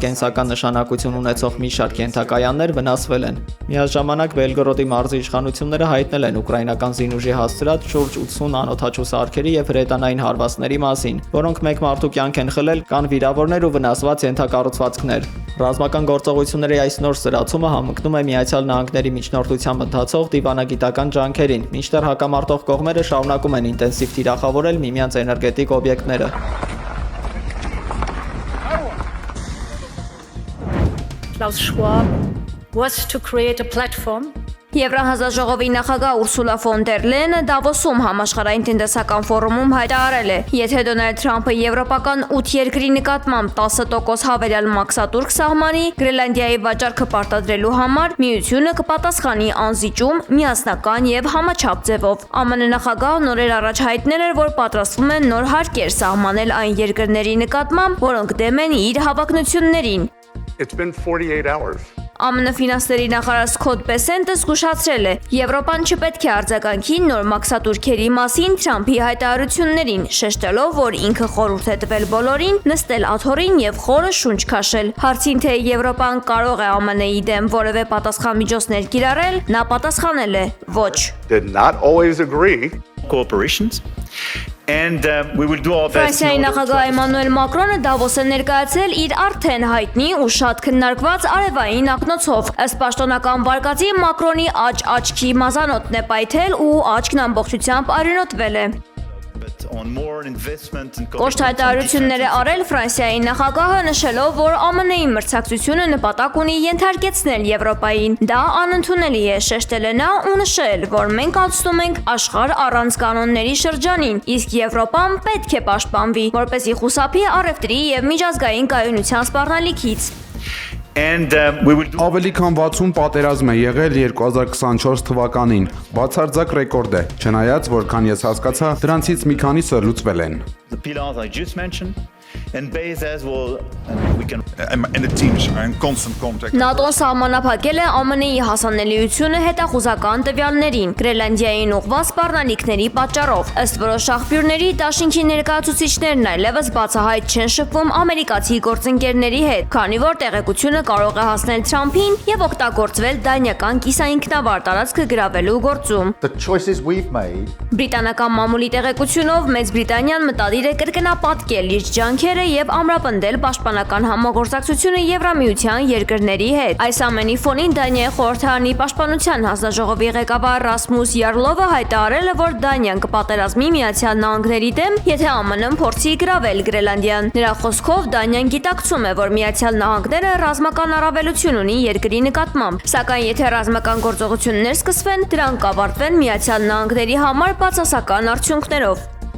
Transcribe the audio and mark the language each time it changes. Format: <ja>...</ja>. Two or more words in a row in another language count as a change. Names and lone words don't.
<hy>կենսական նշանակություն ունեցող մի շարք ենթակայաններ վնասվել են։ Միաժամանակ Բելգորոդի մարզի իշխանությունները հայտնել են ուկրաինական զինուժի հասցրած շուրջ 80 անօդաչու սարքերի եւ հրետանային հարվածների մասին, որոնք մեկ մարդու կյանք են խլել, կան վիրավորներ ու վնասված ենթակառուցվածքներ։ Ռազմական գործողությունների այս նոր սրացումը համընկնում է Միացյալ Նահանգների միջնորդությամբ ընթացող դիվանագիտական ջանքերին, մինչդեռ հակամարտող կողմերը շարունակում են ինտենսիվ թիրախավորել միմյանց էներգետիկ օբյեկտները։</hy> <en>Klaus Schwab was to create a platform.</en> <hy>Եվրահանձաժողովի նախագահ Ուրսուլա ֆոն դեր Լեյենը Դավոսում համաշխարհային տնտեսական ֆորումում հայտարարել է, եթե Դոնալդ Թրամփը եվրոպական 8 երկրի նկատմամբ 10% հավելյալ մաքսատուրք սահմանի Գրենլանդիայի վաճառքը պարտադրելու համար, միությունը կպատասխանի անզիջում, միասնական եւ համաչափ ձևով։ ԱՄՆ նախագահը նորեր առաջ հայտնել էր, որ պատրաստվում են նոր հարկեր սահմանել այն երկրների նկատմամբ, որոնք դեմ են իր հավակնություններին։</hy> <en>It's been 48 hours.</en> <hy>ԱՄՆ ֆինանսների նախարար Սքոթ Բեսենտը զգուշացրել է, Եվրոպան չպետք է արձագանքի նոր մաքսատուրքերի մասին Թրամփի հայտարարություններին, շեշտելով, որ ինքը խորհուրդ է տվել բոլորին նստել աթոռին եւ խորը շունչ քաշել։ Հարցին թե Եվրոպան կարող է ԱՄՆ-ի դեմ որևէ պատասխան միջոցներ կիրառել, նա պատասխանել է. ոչ։</hy> <en>Did not always agree. Corporations. And we will do our best.</en> <hy>Ֆրանսիայի նախագահ Էմանուել Մակրոնը Դավոս է ներկայացել իր արդեն հայտնի ու շատ քննարկված արևային ակնոցով։ Ըստ պաշտոնական վարկածի Մակրոնի աչքի մազանոթն է պայթել ու աչքն ամբողջությամբ արյունոտվել է։</hy> <en>on more investment and</en> <hy>Կոշտ հայտարարություններ է արել Ֆրանսիայի նախագահը, նշելով, որ ԱՄՆ-ի մրցակցությունը նպատակ ունի ենթարկեցնել Եվրոպային։ Դա անընդունելի է, շեշտել է նա ու նշել, որ մենք անցնում ենք աշխարհ առանց կանոնների շրջանին, իսկ Եվրոպան պետք է պաշտպանվի, որպեսզի խուսափի առևտրի եւ միջազգային կայունության սպառնալիքից։</hy> <en>And we will do</en> <hy>Ավելի քան 60 պատերազմ է եղել 2024 թվականին, բացարձակ ռեկորդ է, չնայած որքան ես հասկացա, դրանցից մի քանիսը լուծվել են։</hy> <en>the pillars I just mentioned, and based as well, we can. And the teams are in constant contact.</en> <hy>ՆԱՏՕ-ն սահմանափակել է ԱՄՆ-ի հասանելիությունը հետախուզական տվյալներին Գրենլանդիային ուղղված սպառնալիքների պատճառով։ Ըստ որոշ աղբյուրների, Դաշինքի ներկայացուցիչներն այլևս բացահայտ չեն շփվում ամերիկացի գործընկերների հետ, քանի որ տեղեկությունը կարող է հասնել Թրամփին եւ օգտագործվել դանիական կիսաինքնավար տարածքը գրավելու գործում։</hy> <en>The choices we've made.</en> <hy>Բրիտանական մամուլի տեղեկությունով Մեծ Բրիտանիան մտադիր է կրկնապատկել իր ջանքերը եւ ամրապնդել պաշտպանական համագործակցությունը Եվրամիության երկրների հետ։ Այս ամենի ֆոնին Դանիայի խորհրդարանի պաշտպանության հանձնաժողովի ղեկավար Ռասմուս Յարլովը հայտարարել է, որ Դանիան կպատերազմի Միացյալ Նահանգների դեմ, եթե ԱՄՆ-ն փորձի գրավել Գրենլանդիան։ Նրա խոսքով Դանիան գիտակցում է, որ Միացյալ Նահանգները ռազմական առավելություն ունի երկրի նկատմամբ, սակայն եթե ռազմական գործողություններ սկսվեն, դրանք կավարտվեն Միացյալ Նահանգների համար բացասական արդյունքներով։</hy>